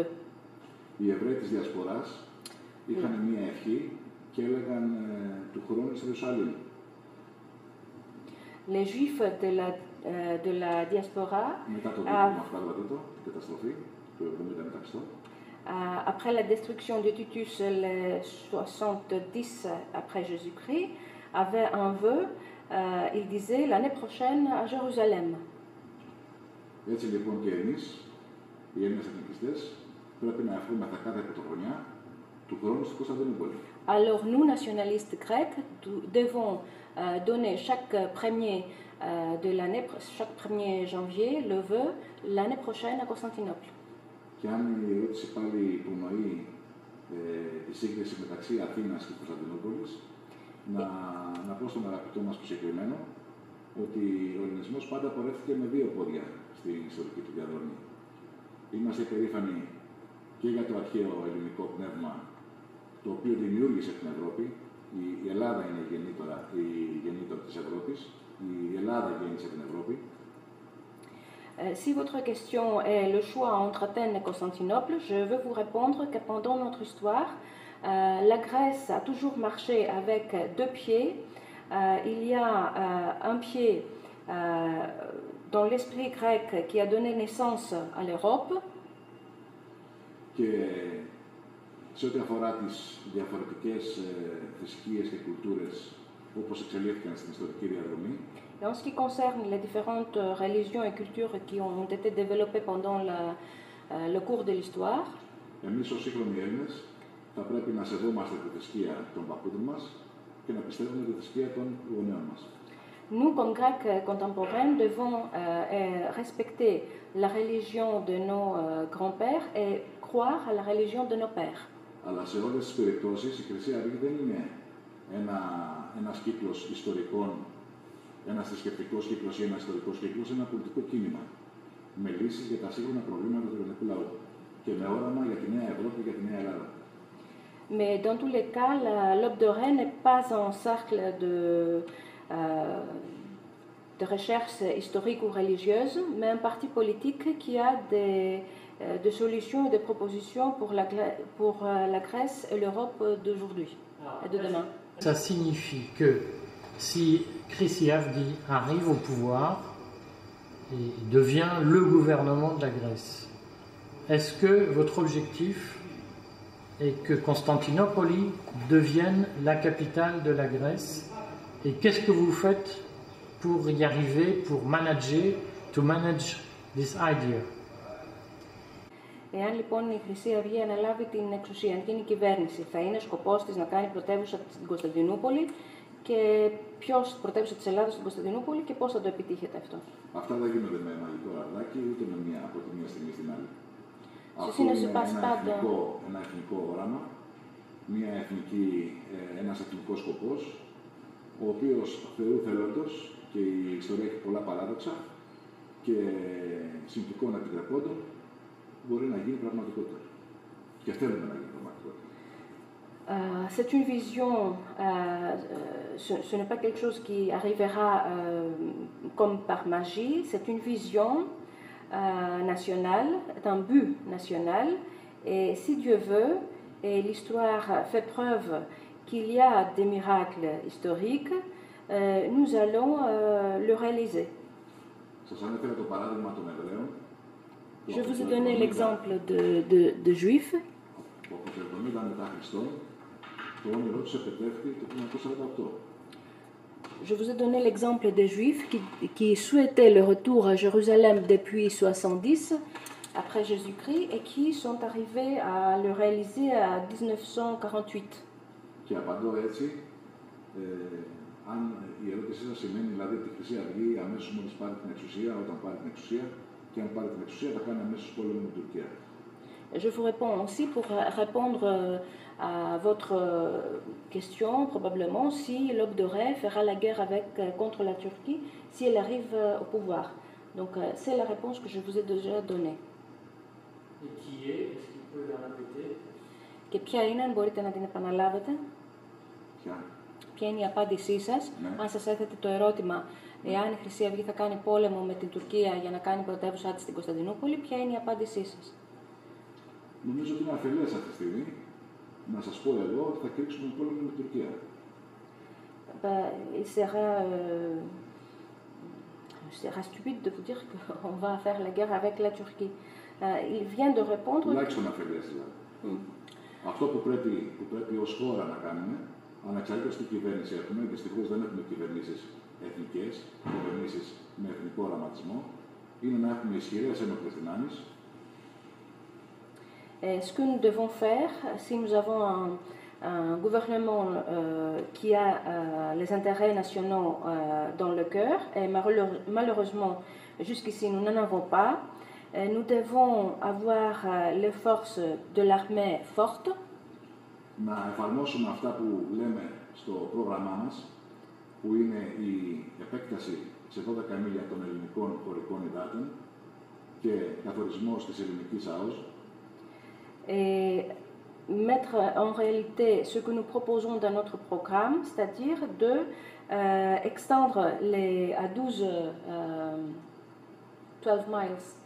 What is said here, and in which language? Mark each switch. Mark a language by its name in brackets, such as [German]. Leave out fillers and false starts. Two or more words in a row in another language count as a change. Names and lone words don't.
[Greek] Οι Εβραίοι της Διασποράς είχαν μία ευχή και έλεγαν του χρόνου στη Ιερουσαλήμ. [French] Les Juifs de la diaspora, [Greek] μετά το την καταστροφή του 70 μετά Χριστό, [French] après la destruction de Titus, les 70 après Jésus-Christ, avait un vœu, il disait l'année prochaine à Jérusalem. [Greek] Έτσι λοιπόν και εμείς, οι Έλληνες εθνικιστές, πρέπει να ευχόμεθα κάθε πρωτοχρονιά του χρόνου στην Κωνσταντινούπολη. [French] Alors nous, nationalistes grecs, devons donner chaque 1er janvier le vœu l'année prochaine à Constantinople. [Greek] Και αν η ερώτηση πάλι υπονοεί τη σύγκριση μεταξύ Αθήνας και Κωνσταντινούπολης, να πω στον αγαπητό μας προσκεκλημένο ότι ο ελληνισμός πάντα πορεύτηκε με δύο πόδια στην ιστορική του διαδρομή. Είμαστε περήφανοι και για το αρχαίο ελληνικό πνεύμα, το οποίο δημιούργησε την Ευρώπη. Η Ελλάδα είναι η γεννήτωρα της Ευρώπης. Η Ελλάδα γέννησε την Ευρώπη. [French] Si votre question est le choix entre Athènes et Constantinople, je veux vous répondre que pendant notre histoire, la Grèce a toujours marché avec deux pieds. Il y a un pied dans l'esprit grec qui a donné naissance à l'Europe. [Greek] Και σε ό,τι αφορά τις διαφορετικές θρησκείες και κουλτούρες όπως εξελίχθηκαν στην ιστορική διαδρομή, [French] Et en ce qui concerne les différentes religions et cultures qui ont été développées pendant le cours de l'histoire, [Greek] εμείς ως σύγχρονοι Έλληνες θα πρέπει να σεβόμαστε τη θρησκεία των παππούδων μας και να πιστεύουμε τη θρησκεία των γονέων μας. [French] Nous, comme Grecs contemporains, devons respecter la religion de nos grands-pères et croire à la religion de nos pères. [Greek] Αλλά σε όλες τις περιπτώσεις η Χρυσή Αυγή δεν είναι ένας κύκλος ιστορικών, ένας θρησκευτικός κύκλος ή ένας ιστορικός κύκλος, ένα πολιτικό κίνημα με λύσεις για τα σύγχρονα προβλήματα του ελληνικού λαού και με όραμα για τη νέα Ευρώπη και για τη νέα Ελλάδα. [French] Mais dans tous les cas, l'Aube dorée n'est pas un cercle de recherche historique ou religieuse, mais un parti politique qui a des solutions et des propositions pour la Grèce et l'Europe d'aujourd'hui et de demain. Ça signifie que si Chrysi Avdi arrive au pouvoir et devient le gouvernement de la Grèce, est-ce que votre objectif est que Constantinople devienne la capitale de la Grèce? Et qu'est-ce que vous faites pour y arriver, pour [English] to manage this idea? [Greek] Εάν λοιπόν η Χρυσή Αυγή αναλάβει την εξουσία, αν γίνει κυβέρνηση, θα είναι σκοπός της να κάνει πρωτεύουσα την Κωνσταντινούπολη και ποιος πρωτεύουσα της Ελλάδας στην Κωνσταντινούπολη και πώς θα το επιτύχετε αυτό? Αυτά δεν γίνονται με μαγικό ραβδάκι ούτε από τη μία στιγμή στην άλλη. Αυτό είναι ένα εθνικό όραμα, ένας εθνικός σκοπός, ο οποίος Θεού θέλοντος, και η ιστορία έχει πολλά παράδοξα και συνθηκών επιτρεπόντων, μπορεί να γίνει πραγματικότητα. Και θέλουμε να γίνει πραγματικότητα. [French] C'est une vision, ce n'est pas quelque chose qui arrivera comme par magie, c'est une vision nationale, d'un but national, et si Dieu veut, et l'histoire fait preuve qu'il y a des miracles historiques, nous allons le réaliser. [Greek] Σας ανέφερα το παράδειγμα των Εβραίων. [French] Je vous ai donné l'exemple de Juifs. [Greek] Που από το 70 μετά Χριστόν, το όνειρό τους επετεύχθη το 1948. [French] Je vous ai donné l'exemple des Juifs qui souhaitaient le retour à Jérusalem depuis 70 après Jésus-Christ et qui sont arrivés à le réaliser à 1948. [Greek] Και απαντώ έτσι, αν η ερώτησή σας σημαίνει δηλαδή ότι η Χρυσή Αυγή αμέσως μόλις πάρει την εξουσία, όταν πάρει την εξουσία, και αν πάρει την εξουσία θα κάνει αμέσως πόλεμο με την Τουρκία. [French] Je vous réponds aussi pour répondre à votre question, probablement, si l'Aube dorée fera la guerre contre la Turquie si elle arrive au pouvoir. Donc, c'est la réponse que je vous ai déjà donnée. Et qui est-ce qu'il peut la répéter? [Greek] Και ποια είναι, αν μπορείτε να την επαναλάβετε? Ποια είναι η απάντησή σας, αν σας έθετε το ερώτημα εάν η Χρυσή Αυγή θα κάνει πόλεμο με την Τουρκία για να κάνει πρωτεύουσά της στην Κωνσταντινούπολη, ποια είναι η απάντησή σας? Νομίζω ότι είναι αφελές αυτή τη στιγμή να σας πω εγώ ότι θα κηρύξουμε πόλεμο με την Τουρκία. [French] Il sera stupide de vous dire qu'on va faire la guerre avec la Turquie. Il vient de répondre... [Greek] Τουλάχιστον αφελές δηλαδή. Αυτό που πρέπει ως χώρα να κάνουμε, ανεξαρτήτως τι κυβέρνηση έχουμε, δυστυχώς δεν έχουμε κυβερνήσεις εθνικές, κυβερνήσεις με εθνικό οραματισμό, είναι να έχουμε ισχυρές ένοπλες δυνάμεις. [French] Ce que nous devons faire, si nous avons un gouvernement qui a les intérêts nationaux dans le cœur, et malheureusement, jusqu'ici, nous n'en avons pas, nous devons avoir les forces de l'armée fortes. [Greek] Να εφαρμόσουμε αυτά που λέμε στο πρόγραμμά μας, που είναι η επέκταση σε 12 μίλια των ελληνικών χωρικών υδάτων και καθορισμός της ελληνικής ΑΟΣ. [French] Et mettre en réalité ce que nous proposons dans notre programme, c'est-à-dire de extendre à 12 miles.